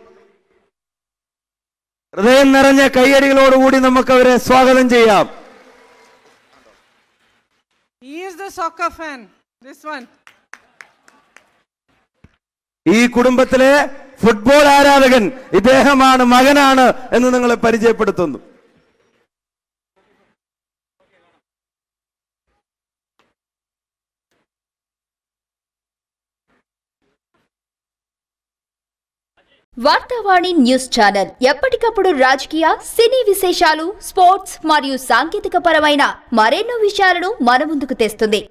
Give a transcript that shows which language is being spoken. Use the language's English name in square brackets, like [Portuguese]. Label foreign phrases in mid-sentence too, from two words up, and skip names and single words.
[Malayalam] ഹൃദയം നിറഞ്ഞ കയ്യടികളോടുകൂടി നമുക്ക് അവരെ സ്വാഗതം ചെയ്യാം. ഈ കുടുംബത്തിലെ ഫുട്ബോൾ ആരാധകൻ ഇദ്ദേഹമാണ്, മകനാണ് എന്ന് നിങ്ങളെ പരിചയപ്പെടുത്തുന്നു. [Telugu] వార్తావాణి [English] news channel [Telugu] ఎప్పటికప్పుడు రాజకీయ, సినీ విశేషాలు, స్పోర్ట్స్ మరియు సాంకేతిక పరమైన మరెన్నో విషయాలను మన ముందుకు తెస్తుంది.